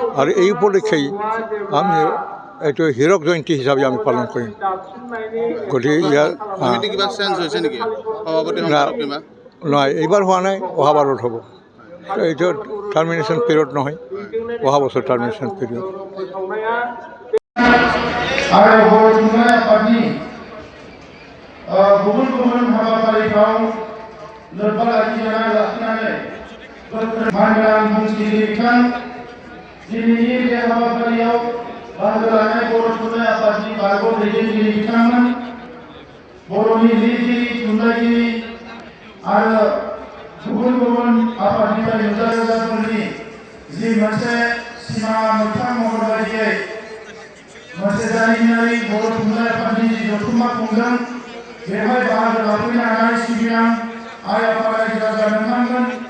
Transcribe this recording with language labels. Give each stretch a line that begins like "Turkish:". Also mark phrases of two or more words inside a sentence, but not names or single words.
Assamese: আৰু এই উপলক্ষেই আমি এইটো হীৰক জয়ন্তী হিচাপে আমি পালন কৰিম। গতিকে ইয়াৰ কমিটি কিবা চেঞ্জ হৈছে নেকি সভাপতি সম্পাদক কিবা নহয়, এইবাৰ হোৱা নাই, অহা বাৰত হ'ব। এইটো
English: termination period
Assamese: নহয়, অহা বছৰ
English: termination period.
Bodo: आरो बर' थुनलाइ आफादनि गुबुन गुबुन हाबाफारिफ्राव लोब्बा लाखिनानै मानगोनां बुंथिगिरि बिथां दिनैनि बे हाबाफारियाव बाहागो लानाय बर' थुनलाइ आफादनि बारग' दैदेनगिरि बिथांमोन, बर'नि लिरगिरि थुनलाइगिरि आरो गुबुन गुबुन आफादनिफ्राय नुजाथिगिरिफोरनि जि मोनसे सिमा मोगथां महर बायदियै मोनसे जारिमिनारि बर' थुनलाइ आफादनि जि जथुम्मा खुंदों, बेवहाय बाहागो लाफैनो हानाय सिबिनां आइ आफा रायजो राजा नोंथांमोन,